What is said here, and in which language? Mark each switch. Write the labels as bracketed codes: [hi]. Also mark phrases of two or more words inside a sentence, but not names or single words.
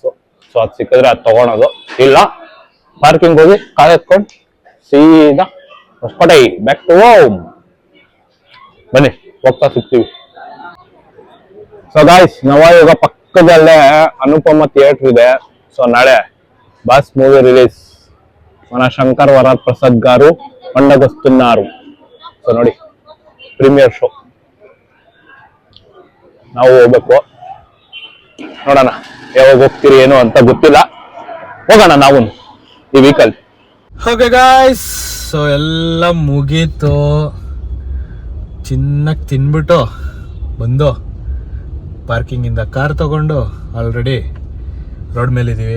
[kn] ಸೊ ಅದು ಸಿಕ್ಕಿದ್ರೆ ಅದು ತಗೊಳೋದು, ಇಲ್ಲ ಪಾರ್ಕಿಂಗ್ ಹೋಗಿ ಕಾರ್ ಎತ್ಕೊಂಡು ಸೀದಾ ಹೊಸಕೋಟೆ [en] back to home. [kn] ಬನ್ನಿ ಹೋಗ್ತಾ ಸಿಗ್ತೀವಿ. ಸೊ ಗಾಯ್ಸ್, ನವಯುಗ ಪಕ್ಕದಲ್ಲೇ ಅನುಪಮ ಥಿಯೇಟರ್ ಇದೆ. [te] సో నాడే [en] boss movie release. [te] మన శంకర్ వరద్ ప్రసాద్ గారు పండగొస్తున్నారు. [kn] సో ನೋಡಿ [en] premiere show. [kn] ನಾವು ಹೋಗ್ಬೇಕು, ನೋಡೋಣ ಯಾವಾಗ ಹೋಗ್ತೀರಿ ಏನು ಅಂತ ಗೊತ್ತಿಲ್ಲ. ಹೋಗೋಣ ನಾವು ಈ ವೀಕಲ್. [en] okay guys, [kn] ಸೊ ಎಲ್ಲ ಮುಗೀತು. ಚಿನ್ನಕ್ಕೆ ತಿನ್ಬಿಟ್ಟು ಬಂದು ಪಾರ್ಕಿಂಗಿಂದ ಕಾರ್ ತಗೊಂಡು [en] already road [kn] ಮೇಲಿದ್ದೀವಿ.